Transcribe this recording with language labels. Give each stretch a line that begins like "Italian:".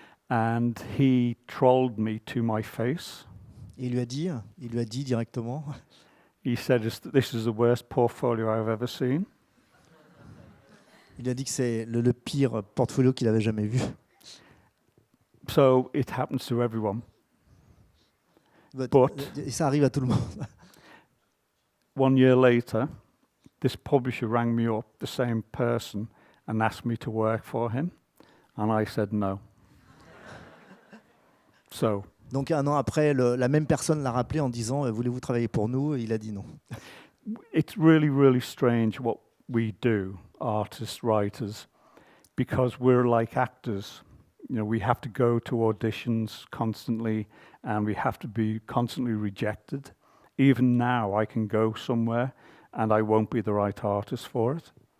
English: And he trolled me to my face.
French: Et il lui a dit directement.
English: He said, "This is the worst portfolio I've ever seen."
French: Il a dit que c'est le pire portfolio qu'il avait jamais vu.
English: So it happens to everyone. But
French: et ça arrive à tout le monde.
English: 1 year later, this publisher rang me up, the same person, and asked me to work for him, and I said no. So.
French: Donc 1 an après, la même personne l'a rappelé en disant voulez-vous travailler pour nous? Et il a dit non.
English: It's really, really strange what we do, artists, writers, because we're like actors. We have to go to auditions constantly, and we have to be constantly rejected. Even now, I can go somewhere, and I won't be the right artist for it.